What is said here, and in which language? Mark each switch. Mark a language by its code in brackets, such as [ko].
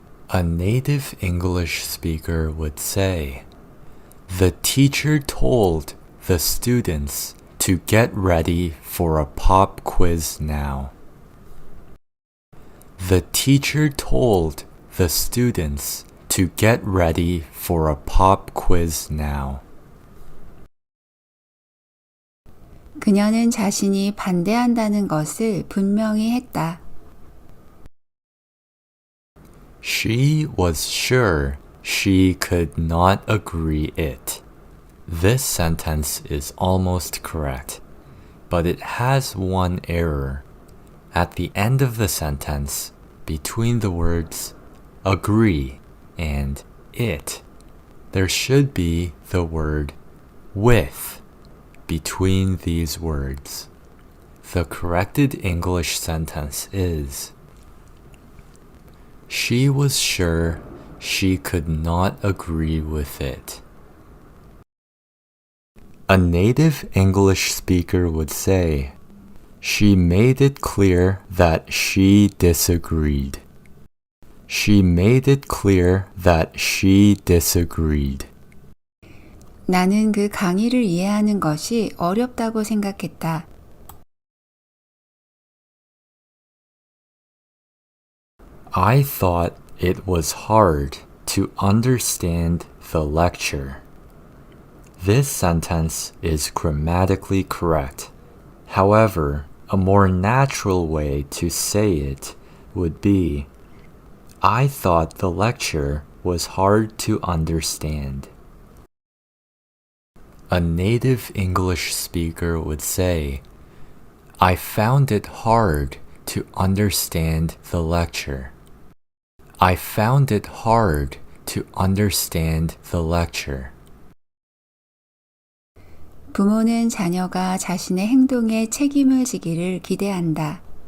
[en] A native English speaker would say, the teacher told the students to get ready for a pop quiz now. The teacher told the students to get ready for a pop quiz now. [ko] 그녀는 자신이 반대한다는 것을 분명히 했다. [en] She was sure she could not agree it. This sentence is almost correct, but it has one error. At the end of the sentence, between the words agree and it, there should be the word with between these words. The corrected English sentence is, she was sure she could not agree with it. A native English speaker would say, she made it clear that she disagreed. She made it clear that she disagreed. [ko] 나는 그 강의를 이해하는 것이 어렵다고 생각했다. [en] I thought it was hard to understand the lecture. This sentence is grammatically correct. However, a more natural way to say it would be, I thought the lecture was hard to understand. A native English speaker would say, I found it hard to understand the lecture. I found it hard to understand the lecture. [ko] 부모는 자녀가 자신의 행동에 책임을 지기를 기대한다.